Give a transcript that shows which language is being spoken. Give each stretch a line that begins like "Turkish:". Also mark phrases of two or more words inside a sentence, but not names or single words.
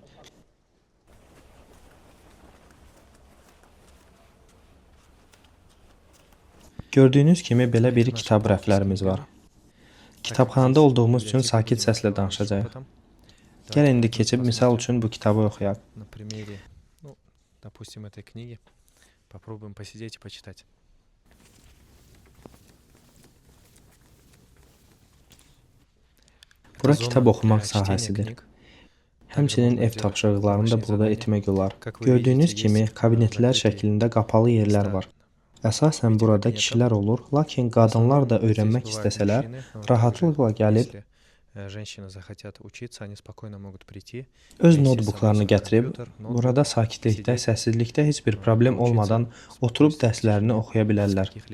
Azerbaijani: Gördüyünüz kimi belə bir kitab rəflərimiz var. Kitabxanada olduğumuz üçün sakit səslə danışacağıq. Gəlin indi keçib misal üçün bu kitabı oxuyaq.
Russian: Допустим, этой книги. Попробуем посидеть и почитать.
Azerbaijani: Bura kitab oxumaq sahəsidir. Həmçinin ev tapşırıqlarını da burada etmək olar. Gördüyünüz kimi kabinetlər şəklində qapalı yerlər var. Əsasən burada kişilər olur, lakin qadınlar da öyrənmək istəsələr, rahatlıqla gəlib öz notebooklarını gətirib, burada sakitlikdə, səssizlikdə heç bir problem olmadan oturub dərslərini oxuya bilərlər.